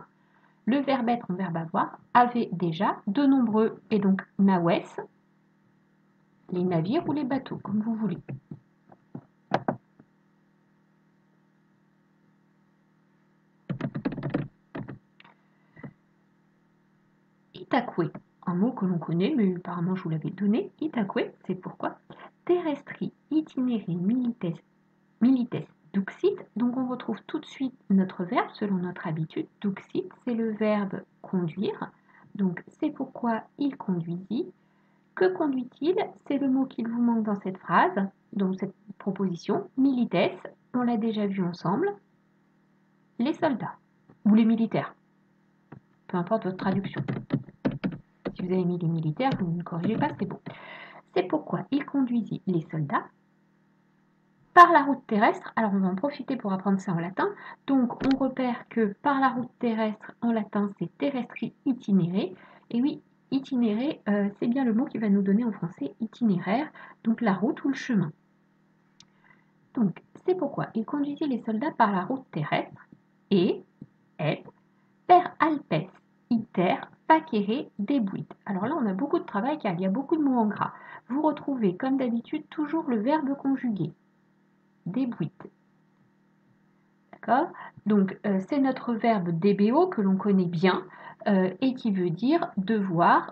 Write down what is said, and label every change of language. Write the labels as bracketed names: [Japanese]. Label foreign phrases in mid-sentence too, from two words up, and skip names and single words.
[French] Le verbe être en verbe avoir avait déjà de nombreux, et donc naves, les navires ou les bateaux, comme vous voulez. Itaque, un mot que l'on connaît, mais apparemment je vous l'avais donné. [Latin] Itaque, [French] c'est pourquoi [Latin] terrestri itinere milites duxit. [French] Donc on retrouve tout de suite notre verbe selon notre habitude. Duxit, c'est le verbe conduire. Donc c'est pourquoi il conduisit. Que conduit-il? C'est le mot qu'il vous manque dans cette phrase, dans cette proposition. Milites, on l'a déjà vu ensemble. Les soldats ou les militaires, peu importe votre traduction. Si vous avez mis les militaires, vous ne corrigez pas, c'est bon. C'est pourquoi il conduisit les soldats par la route terrestre. Alors on va en profiter pour apprendre ça en latin. Donc on repère que par la route terrestre en latin c'est [Latin] terrestri itinere. [French] Et oui, itinéré, c'est bien le mot qui va nous donner en français itinéraire, donc la route ou le chemin. Donc c'est pourquoi il conduisit les soldats par la route terrestre et [Latin] per alpes iter facere debuit. [French] Alors là on a beaucoup de travail car il y a beaucoup de mots en gras. Vous retrouvez comme d'habitude toujours le verbe conjugué. Debuit. D'accord? Donc c'est notre verbe debo que l'on connaît bien et qui veut dire devoir.